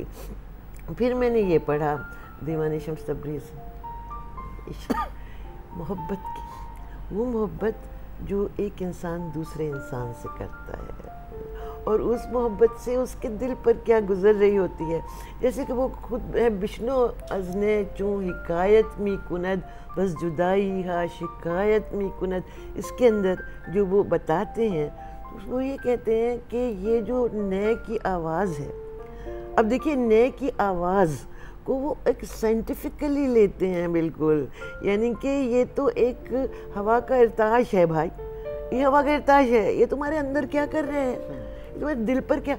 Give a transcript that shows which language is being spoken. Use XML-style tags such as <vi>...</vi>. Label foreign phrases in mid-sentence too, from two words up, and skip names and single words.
<ur>پھر میں نے یہ پڑھا دیوان شمس تبریز, محبت کی, وہ محبت جو ایک انسان دوسرے انسان سے کرتا ہے, اور اس محبت سے اس کے دل پر کیا گزر رہی ہوتی ہے. جیسے کہ وہ خود</ur> <fa>بشنو ازنے چوں حکایت می کند بس جدائی ہا شکایت می کند,</fa> <ur>اس کے اندر جو وہ بتاتے ہیں وہ یہ کہتے ہیں کہ یہ جو نئے کی آواز ہے, اب دیکھیے نئے کی آواز کو وہ ایک سائنٹیفکلی لیتے ہیں بالکل, یعنی کہ یہ تو ایک ہوا کا ارتعاش ہے بھائی, یہ ہوا کا ارتعاش ہے, یہ تمہارے اندر کیا کر رہے ہیں, تمہارے دل پر کیا.</ur>